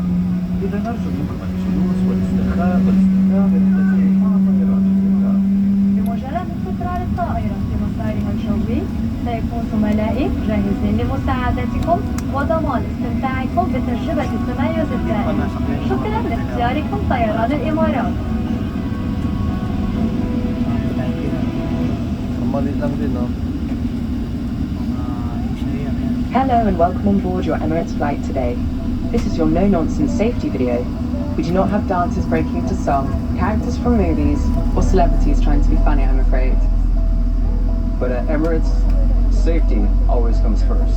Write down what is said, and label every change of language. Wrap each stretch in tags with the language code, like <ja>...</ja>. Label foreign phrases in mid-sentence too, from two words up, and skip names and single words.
<ar>إذا نرجو منكم الجلوس والاسترخاء والاستمتاع برحلتكم مع طائرات الإطلاق. بمجرد استقرار الطائرة في مسارها الجوي سيكون زملائي جاهزين لمساعدتكم وضمان استمتاعكم بتجربة التميز الدائم. شكرا لاختياركم طيران الإمارات.</ar> <tl>Ang maliit lang din, no?</tl> <en>Hello and welcome on board your Emirates flight today. This is your no-nonsense safety video. We do not have dancers breaking into song, characters from movies, or celebrities trying to be funny, I'm afraid. But at Emirates, safety always comes first.</en>